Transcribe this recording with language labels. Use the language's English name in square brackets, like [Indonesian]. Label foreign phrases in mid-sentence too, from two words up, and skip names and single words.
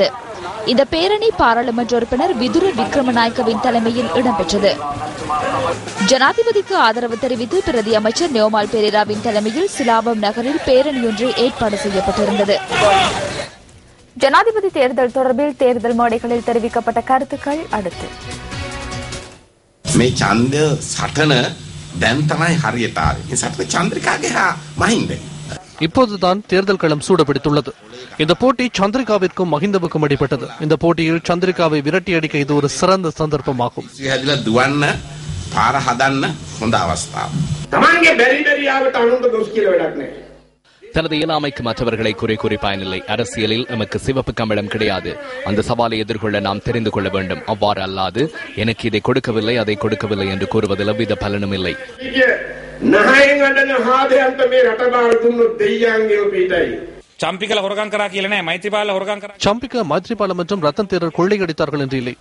[Tamil] இந்த பேரணி பாராளுமன்ற உறுப்பினர் விதுர விக்ரமநாயக்கவின் தலைமையில் இடம்பெற்றது. ஜனாதிபதிக்கு ஆதரவு தெரிவித்து பிரதி அமைச்சர் நியோமால் பெரேராவின் தலைமையில் சிலாபம் நகரில் பேரணியொன்று ஏற்பாடு செய்யப்பட்டிருந்தது. ஜனாதிபதி தேர்தல் தொடர்பில் தேர்தல் மேடைகளில் தெரிவிக்கப்பட்ட கருத்துக்கள் அடுத்து. [Sinhala] මේ ඡන්ද සටන දැන් තමයි හරියට ආවේ. මේ සටන චන්ද්‍රිකාගේ හා මහින්ද. [Tamil] இப்போதுதான் தேர்தல் களம் சூடபிடித்துள்ளது. இந்த போட்டி சந்திரிகாவிற்கும் மஹிந்தவுக்கும் அடிபட்டது. இந்த போட்டியில் சந்திரிகாவை விரட்டி அடிக்க இது ஒரு சிறந்த சந்தர்ப்பமாகும். [Sinhala] හැදිලා දුවන්න පාර හදන්න හොඳ අවස්ථාවක්. තමන්ගේ බැරි බැරියාවට අනුන්ට දොස් කියලා වැඩක් නැහැ. [Tamil] தனது இயலாமைக்கு மற்றவர்களை குறை கூறி பயனில்லை. அரசியலில் நமக்கு சிவப்பு கம்பளம் கிடையாது. அந்த சவாலை எதிர்கொள்ள நாம் தெரிந்து கொள்ள வேண்டும். அவ்வாறு அல்லாது எனக்கு இதை கொடுக்கவில்லை அதை கொடுக்கவில்லை என்று கூறுவதில் எவ்வித பலனும் இல்லை. சம்பிக்க மைத்ரிபால மற்றும் ரத்தன் தேரர் கொள்ளையடித்தார்கள் என்று இல்லை.